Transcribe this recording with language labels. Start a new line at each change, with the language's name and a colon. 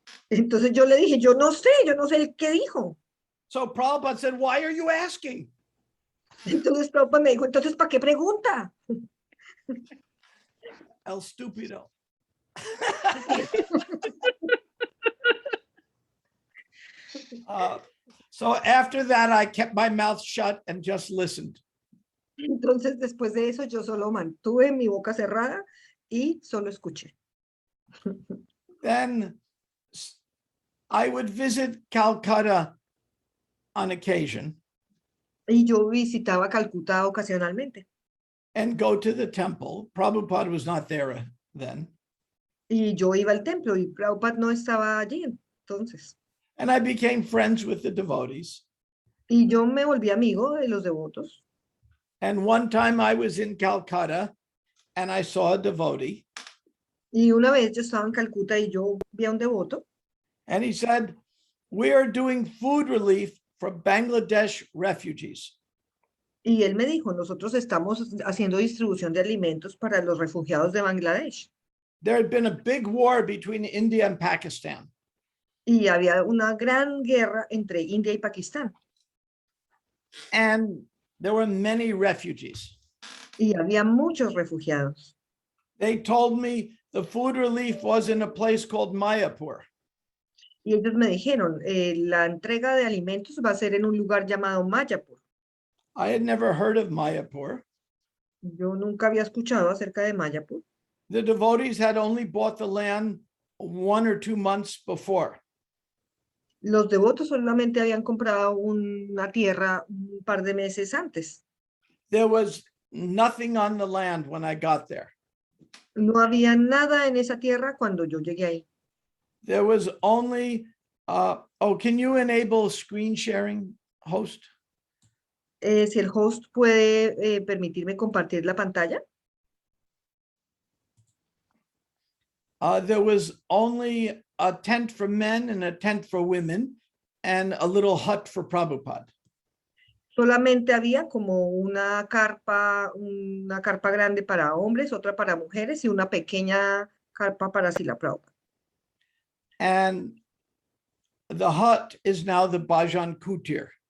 Spanish: Entonces yo le dije, yo no sé qué dijo.
English: So Prabhupada said, why are you asking?
Spanish: Entonces Prabhupada me dijo, entonces, ¿para qué pregunta? El stupido.
English: So after that, I kept my mouth shut and just listened.
Spanish: Entonces después de eso yo solo mantuve mi boca cerrada y solo escuché.
English: Then I would visit Calcutta on occasion
Spanish: Y yo visitaba Calcuta ocasionalmente.
English: and go to the temple. Prabhupada was not there then.
Spanish: Y yo iba al templo y Prabhupada no estaba allí entonces.
English: And I became friends with the devotees.
Spanish: Y yo me volví amigo de los devotos.
English: And one time I was in Calcutta and I saw a devotee.
Spanish: Y una vez yo estaba en Calcuta y yo vi a un devoto.
English: And he said, we are doing food relief for Bangladesh refugees.
Spanish: Y él me dijo, nosotros estamos haciendo distribución de alimentos para los refugiados de Bangladesh.
English: There had been a big war between India and Pakistan.
Spanish: Y había una gran guerra entre India y Pakistán.
English: And there were many refugees.
Spanish: Y había muchos refugiados.
English: They told me the food relief was in a place called Mayapur.
Spanish: Y ellos me dijeron, la entrega de alimentos va a ser en un lugar llamado Mayapur.
English: I had never heard of Mayapur.
Spanish: Yo nunca había escuchado acerca de Mayapur.
English: The devotees had only bought the land 1 or 2 months before.
Spanish: Los devotos solamente habían comprado una tierra un par de meses antes.
English: There was nothing on the land when I got there.
Spanish: No había nada en esa tierra cuando yo llegué ahí.
English: There was only, can you enable screen sharing, host?
Spanish: Si el host puede permitirme compartir la pantalla.
English: There was only a tent for men and a tent for women and a little hut for Prabhupada.
Spanish: Solamente había como una carpa grande para hombres, otra para mujeres y una pequeña carpa para Srila Prabhupada.
English: And the hut is now the Bhajan Kutir.